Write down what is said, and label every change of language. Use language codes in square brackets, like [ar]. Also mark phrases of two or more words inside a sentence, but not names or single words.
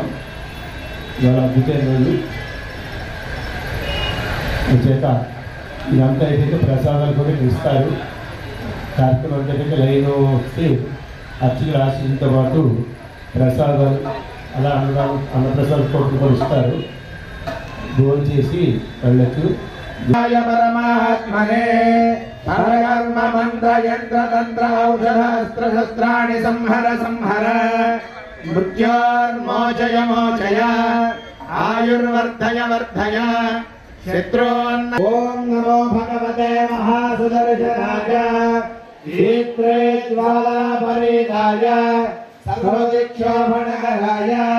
[te] ఇవాళ అద్భుతమైన రోజు చేత ఇదంతా అయితే ప్రసాదాలు కూడా ఇస్తారు. కార్యక్రమం అంటే లైన్ వస్తే అర్చకుల ఆశీస్సులతో పాటు ప్రసాదాలు అలా అన్నప్రసాద కోట్లు కూడా ఇస్తారు. భోజనం చేసి వెళ్ళచ్చు. [sa] परमात्मने परकर्म मंत्र यंत्र तंत्र औषध अस्त्र शस्त्राणि संहर संहर मृत्योर्मोचय मोचय आयुर्वर्धय वर्धय शत्रून् ओम नमो भगवते महासुदर्शनाय दीप्त्रे ज्वालापरीताय सर्वदिक्षोभणकराय